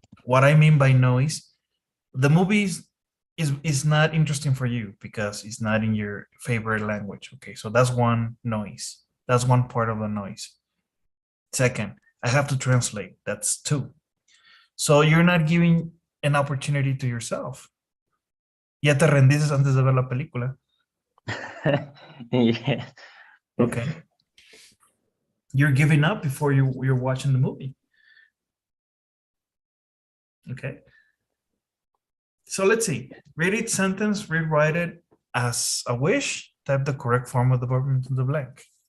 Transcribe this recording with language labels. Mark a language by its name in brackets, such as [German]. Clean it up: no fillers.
[English] what I mean by noise, the movie is not interesting for you because it's not in your favorite language. Okay, so that's one noise. That's one part of the noise. Second, I have to translate. That's two. So you're not giving an opportunity to yourself. [Spanish] Ya te rendices antes de ver la película. [English] Yes. Okay. You're giving up before you're watching the movie. Okay. So let's see. Read each sentence, rewrite it as a wish, type the correct form of the verb into the blank.